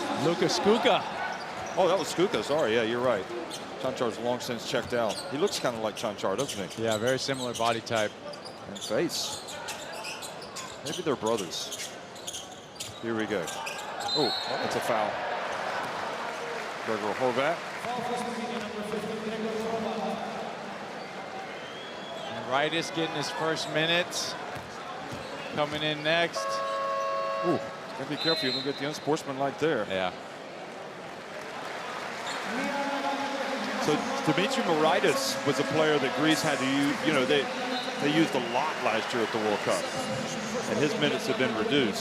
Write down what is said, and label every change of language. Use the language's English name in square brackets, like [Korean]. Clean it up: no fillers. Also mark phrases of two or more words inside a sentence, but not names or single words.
[English] Luka Skuka. Oh, that was Skuka. Sorry, yeah, you're right. Chancar's long since checked out. He looks kind of like Cancar, doesn't he? Yeah, very similar body type. And face. Maybe they're brothers. Here we go. Oh, that's a foul. Gregor Horvat. Rydice getting his first minutes. Coming in next. Ooh, gotta be careful. You don't get the unsportsmanlike there. Yeah. So Dimitri Moraitis was a player that Greece had to use. You know, they used a lot last year at the World Cup, and his minutes have been reduced.